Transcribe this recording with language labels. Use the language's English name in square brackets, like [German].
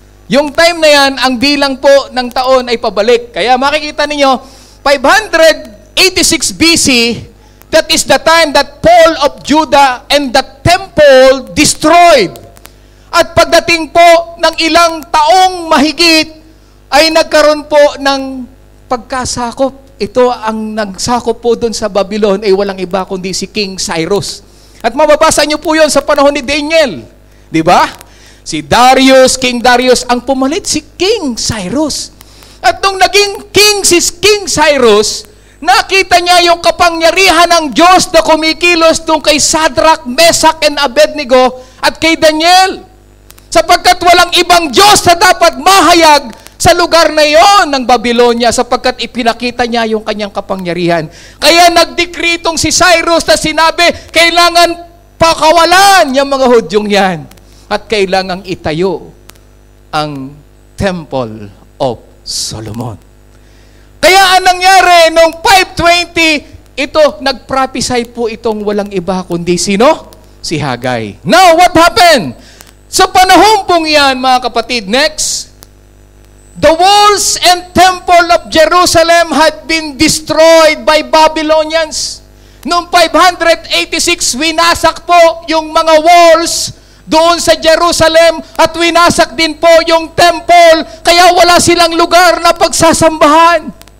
[Filipino] Yung time na yan, ang bilang po ng taon ay pabalik. Kaya makikita ninyo, [English] 586 BC, that is the time that Paul of Judah and the temple destroyed. [Filipino] At pagdating po ng ilang taong mahigit, ay nagkaroon po ng pagkasakop. Ito ang nagsakop po doon sa Babylon ay walang iba kundi si King Cyrus. At mababasa niyo po yon sa panahon ni Daniel. Di ba? Si Darius, King Darius, ang pumalit si King Cyrus. At nung naging king si King Cyrus, nakita niya yung kapangyarihan ng Diyos na kumikilos tungkol kay Shadrach, Meshach, and Abednego at kay Daniel. Sapagkat walang ibang Diyos na dapat mahayag sa lugar na yon ng Babylonia sapagkat ipinakita niya yung kanyang kapangyarihan. Kaya nagdekretong itong si Cyrus na sinabi, kailangan pakawalan yung mga Hudyong yan at kailangang itayo ang Temple of Solomon. Kaya ang nangyari noong 520, ito, nagprophesy po itong walang iba kundi sino? [English] Si Haggai. Now, what happened? [Filipino] Sa panahon pong yan, mga kapatid, [English] next, the walls and temple of Jerusalem had been destroyed by Babylonians. [Filipino] Noong 586, winasak po yung mga walls doon sa Jerusalem at winasak din po yung temple, kaya wala silang lugar na pagsasambahan.